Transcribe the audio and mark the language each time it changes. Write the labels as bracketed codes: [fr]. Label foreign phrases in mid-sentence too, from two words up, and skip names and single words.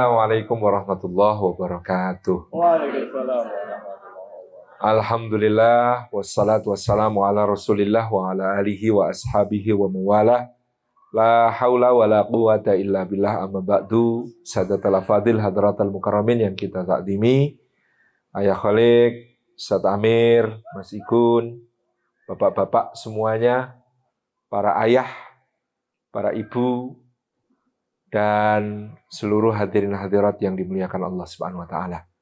[ar] السلام عليكم ورحمة الله وبركاته. وعليكم السلام ورحمة الله وبركاته. الحمد لله والصلاة والسلام على رسول الله وعلى آله وأصحابه ومن والاه. لا حول ولا قوة إلا بالله، أما بعد. سادات الأفاضل حضرات المكرمين [id] yang kita takdimi, Ayah Khalik, Ustaz Amir, Mas Igun, bapak-bapak semuanya, para ayah, para ibu, dan seluruh hadirin hadirat yang dimuliakan Allah [ar] سبحانه وتعالى.